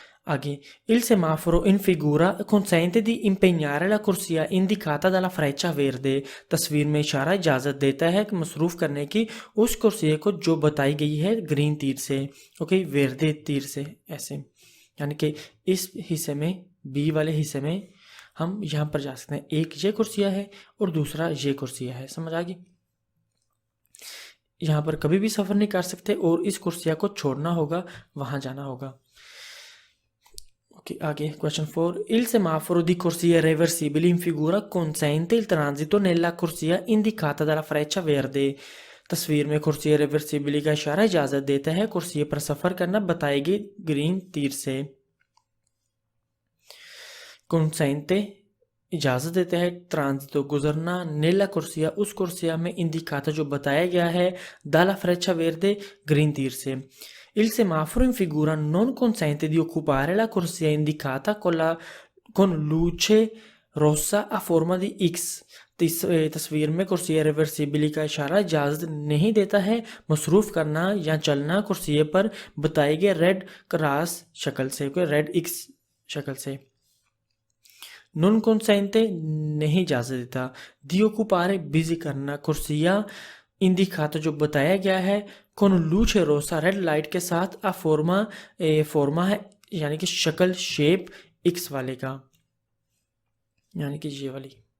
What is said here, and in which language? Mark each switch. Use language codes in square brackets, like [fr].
[it] आगे, il semaforo in figura consente di impegnare la corsia indicata dalla freccia verde। [hi] तस्वीर में इशारा इजाज़त देता है कि मसरूफ़ करने की उस कुर्सी को जो बताई गई है ग्रीन तीर से, ओके, वेर्दे तीर से, ऐसे। यानी कि इस हिस्से में, बी वाले हिस्से में हम यहाँ पर जा सकते हैं, एक ये कुर्सिया है और दूसरा ये कुर्सिया है, समझ आ गई। यहाँ पर कभी भी सफ़र नहीं कर सकते और इस कुर्सिया को छोड़ना होगा, वहाँ जाना होगा, ओके। आगे question 4, [it] il semaforo di corsia reversibile in figura consente il transito nella corsia indicata dalla freccia verde। [hi] तस्वीर में कुर्सी रिवर्सिबली का इशारा इजाज़त देता है कुर्सी पर सफ़र करना बताई गई ग्रीन तीर से। consente इजाज़त देता है, ट्रांजितो गुजरना, नेला कुर्सिया उस कुर्सिया में, इंडिकाता जो बताया गया है, [it] dalla freccia verde [hi] ग्रीन तीर से। [it] Il semaforo in figura non consente di occupare la corsia indicata con luce rossa a forma di X। [hi] तस्वीर में कुर्सी रिवर्सिबली का इशारा इजाज़त नहीं देता है मसरूफ़ करना या चलना कुर्सी पर बताए गए रेड क्रॉस शक्ल से, रेड एक्स शक्ल से। नॉन consente नहीं इजाज़त देता, दी occupare बिजी करना कुर्सिया, इंडिकाता जो बताया गया है, [it] con luce rossa [hi] red light के साथ, आ फॉर्मा है यानी कि शक्ल, शेप एक्स वाले का, यानी कि ये वाली।